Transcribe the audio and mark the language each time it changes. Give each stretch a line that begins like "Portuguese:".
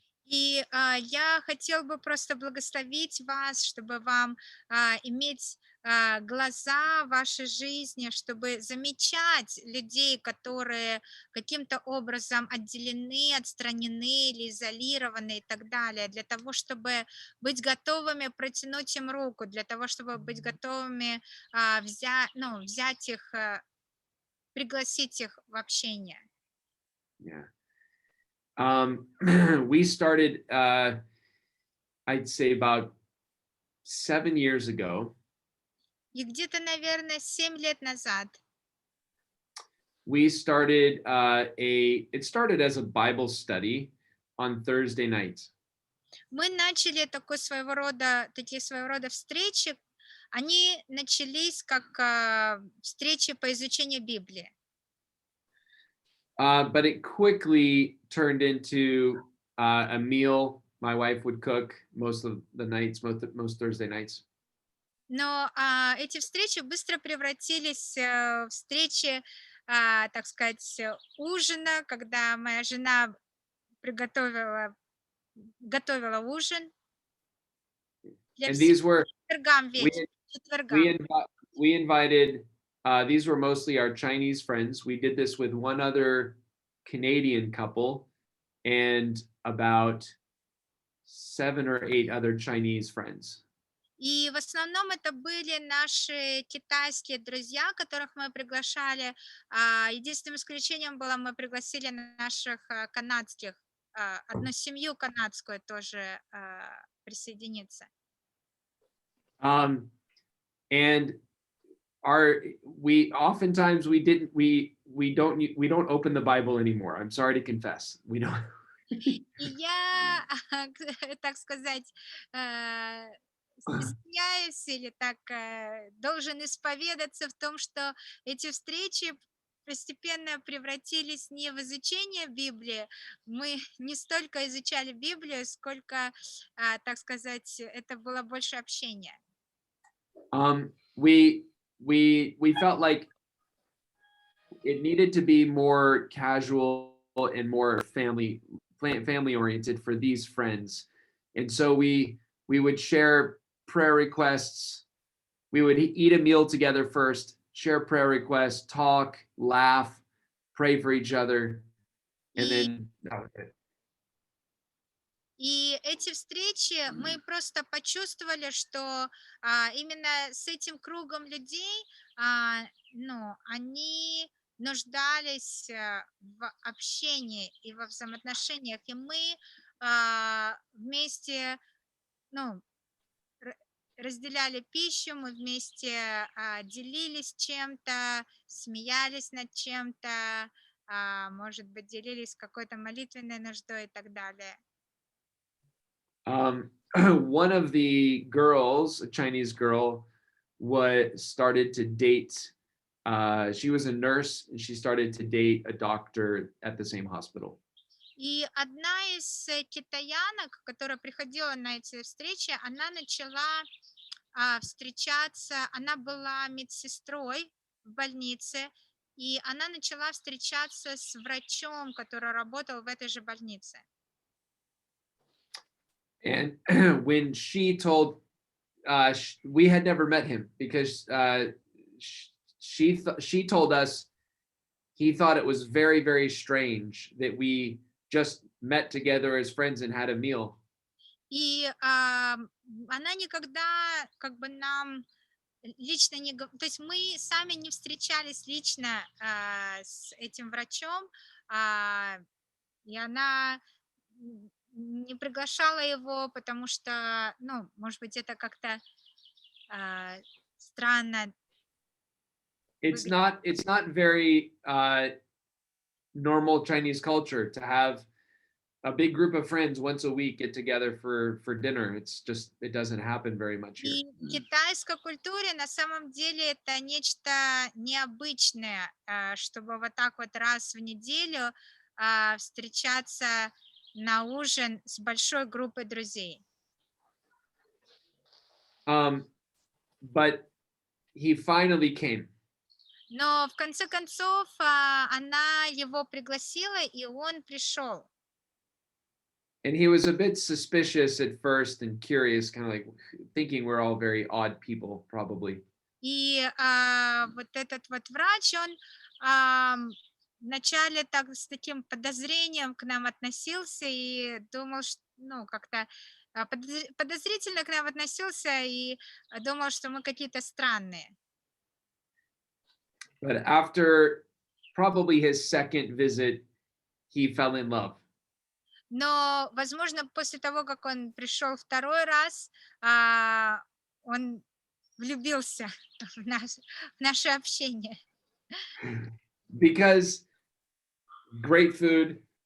Russian: И я хотел бы просто благословить вас, чтобы вам иметь глаза в вашей жизни, чтобы замечать людей, которые каким-то образом отделены, отстранены или изолированы и так далее, для того, чтобы быть готовыми протянуть им руку, для того, чтобы быть готовыми взять их, пригласить их в общение.
English: Yeah. We started, I'd say about 7 years ago.
Russian: И где-то, наверное, 7 лет назад
English: We started it started as a Bible study on Thursday nights.
Russian: мы начали такие своего рода встречи. Они начались как встречи по изучению Библии.
English: But it quickly turned into a meal my wife would cook most of the nights, most Thursday nights.
Russian: Но эти встречи быстро превратились в встречи, так сказать, ужина, когда моя жена готовила ужин. Для
English: And
Russian: всех
English: these were
Russian: четвергам вечером.
English: we invited these were mostly our Chinese friends. We did this with one other Canadian couple and about 7 or 8 other Chinese friends.
Russian: И в основном это были наши китайские друзья, которых мы приглашали. Единственным исключением было, мы пригласили наших канадских, одну семью канадскую тоже присоединиться.
English: And we oftentimes we don't open the Bible anymore. I'm sorry to confess. We don't.
Russian: И я, так сказать, стесняюсь или так должен исповедаться в том, что эти встречи постепенно превратились не в изучение Библии. Мы не столько изучали Библию, сколько, так сказать, это было больше общения.
English: We felt like it needed to be more casual and more family oriented for these friends, and so we would share prayer requests. We would eat a meal together first, share prayer requests, talk, laugh, pray for each other, and then that was it.
Russian: И эти встречи мы просто почувствовали, что именно с этим кругом людей, ну, они нуждались в общении и во взаимоотношениях, и мы вместе, ну, разделяли пищу, мы вместе делились чем-то, смеялись над чем-то, может быть, делились какой-то молитвенной нуждой и так далее.
English: One of the girls, a Chinese girl, started to date. She was a nurse, and she started to date a doctor at the same hospital.
Russian: И одна из китаянок, которая приходила на эти встречи, она начала встречаться, она была медсестрой в больнице, и она начала встречаться с врачом, который работал в этой же больнице.
English: And when she told, we had never met him because she told us he thought it was very, very strange that we just met together as friends and had a meal.
Russian: И она никогда как бы нам лично не... То есть мы сами не встречались лично с этим врачом, и она не приглашала его, потому что, ну, может быть, это как-то странно.
English: It's not very normal Chinese culture to have a big group of friends once a week get together for dinner. It doesn't happen very much here.
Russian: И в китайской культуре на самом деле это нечто необычное, чтобы вот так вот раз в неделю встречаться на ужин с большой группой друзей.
English: But he finally came.
Russian: Но в конце концов она его пригласила, и он пришел.
English: And he was a bit suspicious at first and curious, kind of like thinking we're all very odd people, probably.
Russian: И вот этот вот врач, он вначале так с таким подозрением к нам относился и думал, что, ну, как-то подозрительно к нам относился и думал, что мы какие-то странные.
English: But after probably his second visit, he fell in love.
Russian: Но, возможно, после того, как он пришел второй раз, он влюбился в наше общение.
English: Because great food.